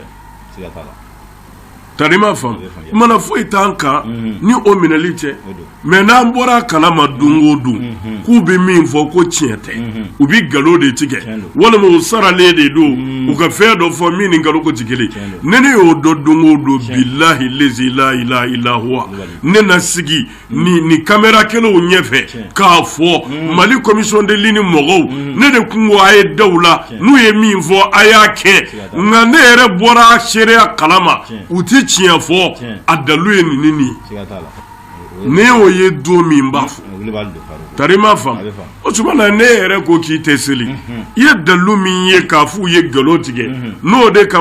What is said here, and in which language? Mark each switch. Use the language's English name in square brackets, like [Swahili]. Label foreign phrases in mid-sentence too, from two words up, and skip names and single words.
[Bambara] tarima fam mana foyi t'an kan ni o minɛli tɛ mais n'an bɔra kalama don o don k'u bɛ min fɔ ko tiɲɛ tɛ u bɛ nkalon de tigɛ walima u saralen de don u ka fɛn dɔ fɔ min ni nkalon ko tɛ kelen ne y'o dɔn don o don [Arabic] بالله الذي لا إله إلا هو [Bambara] ne na sigi ni caméra kelenw ɲɛfɛ k'a fɔ Mali [French] commission de ligne [Bambara] mɔgɔw ne de kun ko a ye daw la n'u ye min fɔ a y'a kɛ nka ne yɛrɛ bɔra seereya kalama u ti tiɲɛ fɔ a dalu ye nin ye ne y'o ye don min b'a fɔ tarima fam o tumana ne yɛrɛ ko k'i tɛ seli i ye dalu min ye k'a f'u ye nkalon tigɛ n'o de kama